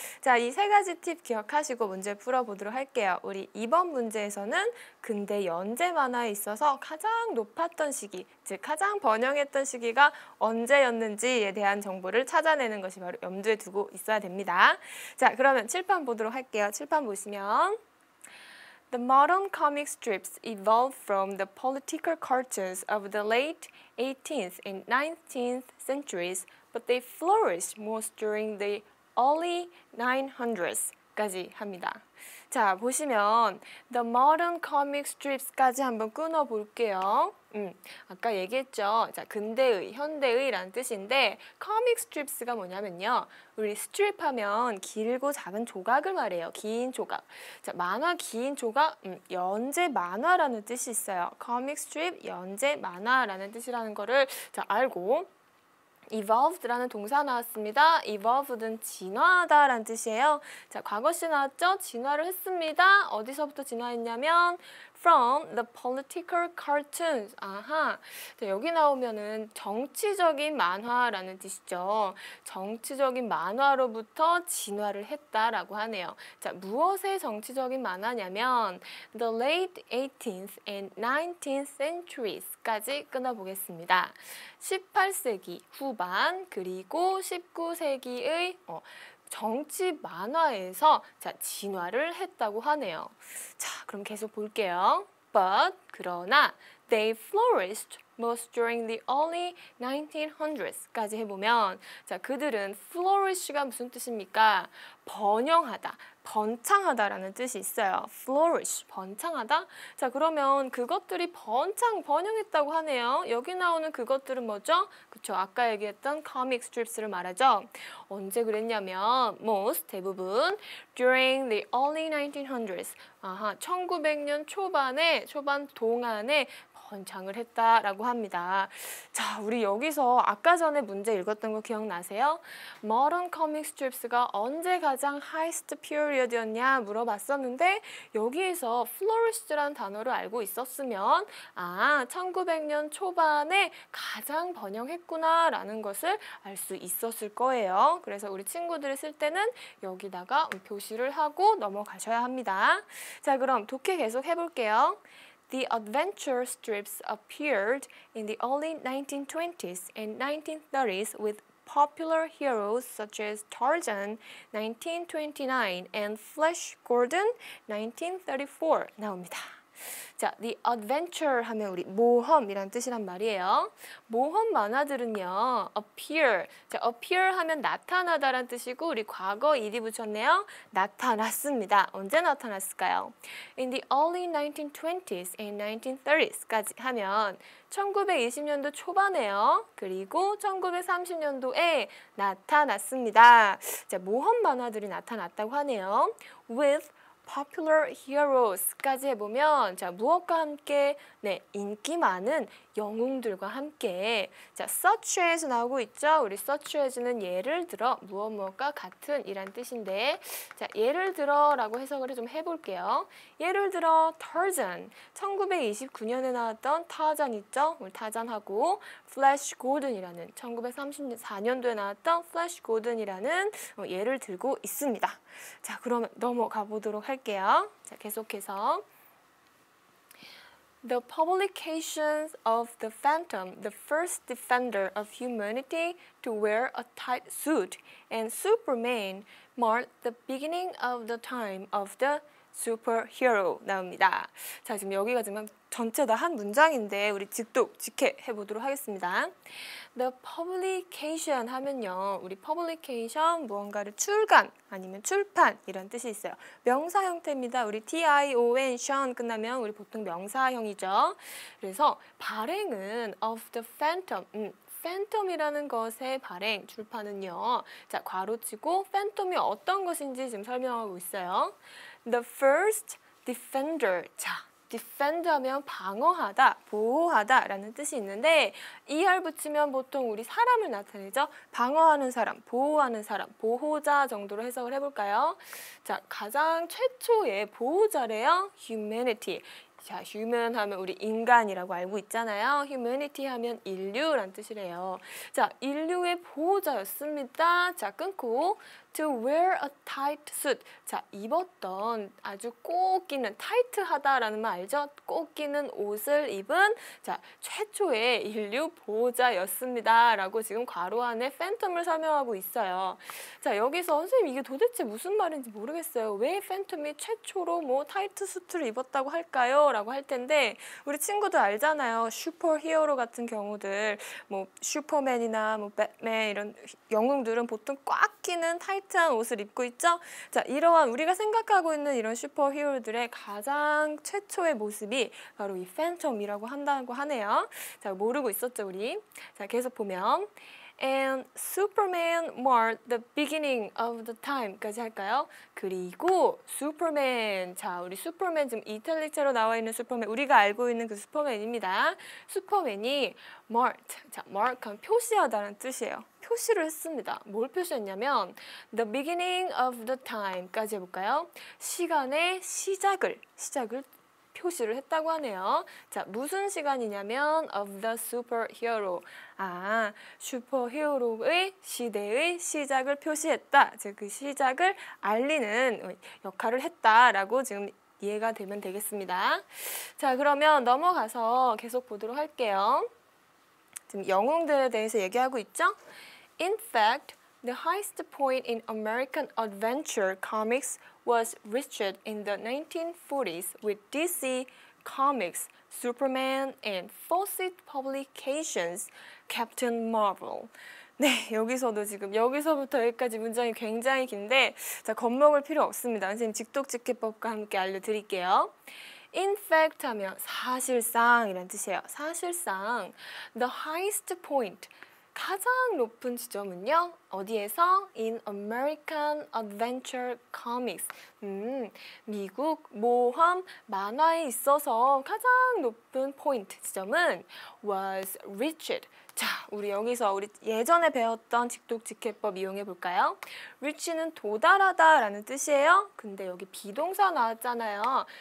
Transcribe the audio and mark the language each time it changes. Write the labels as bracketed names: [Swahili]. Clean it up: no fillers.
[Korean] 자, 이 세 가지 팁 기억하시고 문제 풀어보도록 할게요. 우리 이번 문제에서는 근대 연재 만화에 있어서 가장 높았던 시기, 즉 가장 번영했던 시기가 언제였는지에 대한 정보를 찾아내는 것이 바로 염두에 두고 있어야 됩니다. 자, 그러면 칠판 보도록 할게요. 칠판 보시면 [English] The modern comic strips evolved from the political cartoons of the late 18th and 19th centuries, but they flourished most during the early 900s까지 [Korean] 합니다. 자, 보시면 [English] The modern comic strips [Korean] 까지 한번 끊어볼게요. 아까 얘기했죠. 자, 근대의, 현대의라는 뜻인데 comic strips가 뭐냐면요. 우리 strip 하면 길고 작은 조각을 말해요. 긴 조각. 자, 만화 긴 조각, 연재 만화라는 뜻이 있어요. comic strip, 연재 만화라는 뜻이라는 거를 자, 알고 evolved라는 동사 나왔습니다. evolved는 진화하다라는 뜻이에요. 자, 과거시 나왔죠? 진화를 했습니다. 어디서부터 진화했냐면 [English] from the political cartoons. [Korean] 아하. 자, 여기 나오면은 정치적인 만화라는 뜻이죠. 정치적인 만화로부터 진화를 했다라고 하네요. [English] 자, [Korean] 무엇의 정치적인 만화냐면 [English] the late 18th and 19th centuries까지 [Korean] 끊어보겠습니다. 18세기 후반 그리고 19세기의 정치 만화에서 자, 진화를 했다고 하네요. 자, 그럼 계속 볼게요. [English] But [Korean] 그러나 [English] they flourished most during the early 1900s까지 해보면 자, [Korean] 그들은 [English] flourish가 [Korean] 무슨 뜻입니까? 번영하다, 번창하다라는 뜻이 있어요. flourish, 번창하다? 자, 그러면 그것들이 번영했다고 하네요. 여기 나오는 그것들은 뭐죠? 그쵸, 아까 얘기했던 comic strips를 말하죠. 언제 그랬냐면 most, 대부분 [English] during the early 1900s, [Korean] 1900년 초반 동안에 번창을 했다라고 합니다. 자, 우리 여기서 아까 전에 문제 읽었던 거 기억나세요? Modern comic strips가 언제 가장 [English] highest period [Korean] 였냐 물어봤었는데 여기에서 flourished 단어를 알고 있었으면 1900년 초반에 가장 번영했구나라는 것을 알 수 있었을 거예요. 그래서 우리 친구들이 쓸 때는 여기다가 표시를 하고 넘어가셔야 합니다. 자, 그럼 독해 계속 해볼게요. [English] The adventure strips appeared in the early 1920s and 1930s with popular heroes such as Tarzan, 1929, and Flash Gordon, 1934 [Korean] 나옵니다. 자, the adventure 하면 우리 모험이란 뜻이란 말이에요. 모험 만화들은요, appear. 자, appear 하면 나타나다란 뜻이고 우리 과거 일이 붙였네요. 나타났습니다. 언제 나타났을까요? [English] In the early 1920s and 1930s까지 하면 [Korean] 1920년도 초반에요. 그리고 1930년도에 나타났습니다. 자, 모험 만화들이 나타났다고 하네요. [English] With popular heroes [Korean] 까지 해보면 자, 무엇과 함께? 네, 인기 많은 영웅들과 함께. 자, such as 나오고 있죠? 우리 such as는 예를 들어 무엇과 같은 이란 뜻인데 자, 예를 들어라고 해석을 좀 해볼게요. 예를 들어 Tarzan, 1929년에 나왔던 타잔 있죠? 우리 타잔하고 Flash Gordon이라는 1934년도에 나왔던 Flash Gordon이라는 예를 들고 있습니다. 자, 그러면 넘어가 보도록 할게요. 자, 계속해서 [English] The publications of the Phantom, the first defender of humanity to wear a tight suit, and Superman marked the beginning of the time of the superhero [Korean] 나옵니다. 자, 지금 여기가 지금 전체 다 한 문장인데 우리 직독 직해 해보도록 하겠습니다. [English] The publication [Korean] 하면요, 우리 publication 무언가를 출간 아니면 출판 이런 뜻이 있어요. 명사 형태입니다. 우리 tion, 션 끝나면 우리 보통 명사형이죠. 그래서 발행은 [English] of the phantom, [Korean] 팬텀이라는 것의 발행, 출판은요. 자, 괄호치고 팬텀이 어떤 것인지 지금 설명하고 있어요. [English] The first defender. [Korean] 자, defend 하면 방어하다, 보호하다 라는 뜻이 있는데 er 붙이면 보통 우리 사람을 나타내죠. 방어하는 사람, 보호하는 사람, 보호자 정도로 해석을 해볼까요? 자, 가장 최초의 보호자래요. [English] humanity. [Korean] 자, human 하면 우리 인간이라고 알고 있잖아요. humanity 하면 인류란 뜻이래요. 자, 인류의 보호자였습니다. 자, 끊고 [English] to wear a tight suit. [Korean] 자, 입었던 아주 꼭 끼는 타이트하다라는 말 알죠? 꼭 끼는 옷을 입은 자, 최초의 인류 보호자였습니다. 라고 지금 괄호 안에 팬텀을 설명하고 있어요. 자, 여기서 선생님 이게 도대체 무슨 말인지 모르겠어요. 왜 팬텀이 최초로 뭐 타이트 수트를 입었다고 할까요? 라고 할 텐데 우리 친구들 알잖아요. 슈퍼 히어로 같은 경우들 뭐 슈퍼맨이나 뭐 배트맨 이런 영웅들은 보통 꽉 끼는 타이트한 옷을 입고 있죠. 자, 이러한 우리가 생각하고 있는 이런 슈퍼 히어로들의 가장 최초의 모습이 바로 이 팬텀이라고 한다고 하네요. 자, 모르고 있었죠, 우리. 자, 계속 보면 [English] And Superman marked the beginning of the time [Korean] 까지 할까요? 그리고 슈퍼맨, 자, 우리 슈퍼맨 지금 이탈리아로 나와 있는 슈퍼맨, 우리가 알고 있는 그 슈퍼맨입니다. 슈퍼맨이 marked, 자, mark하면 표시하다는 뜻이에요. 표시를 했습니다. 뭘 표시했냐면 [English] the beginning of the time까지 해볼까요? [Korean] 시간의 시작을 표시를 했다고 하네요. 자, 무슨 시간이냐면 [English] of the superhero. [Korean] 아, 슈퍼히어로의 시대의 시작을 표시했다. 즉, 그 시작을 알리는 역할을 했다라고 지금 이해가 되면 되겠습니다. 자, 그러면 넘어가서 계속 보도록 할게요. 지금 영웅들에 대해서 얘기하고 있죠? [English] In fact, the highest point in American adventure comics was reached in the 1940s with DC Comics, Superman, and Fawcett Publications, Captain Marvel. [Korean] 네, 여기서도 지금 여기서부터 여기까지 문장이 굉장히 긴데 자, 겁먹을 필요 없습니다. 선생님 직독직해법과 함께 알려드릴게요. [English] In fact [Korean] 하면 사실상 이란 뜻이에요. 사실상 [English] the highest point [Korean] 가장 높은 지점은요. 어디에서? [English] In American Adventure Comics. [Korean] 미국 모험 만화에 있어서 가장 높은 포인트 지점은 [English] was reached. [Korean] 자, 우리 여기서 우리 예전에 배웠던 직독직해법 이용해 볼까요? reach는 도달하다라는 뜻이에요. 근데 여기 비동사 나왔잖아요.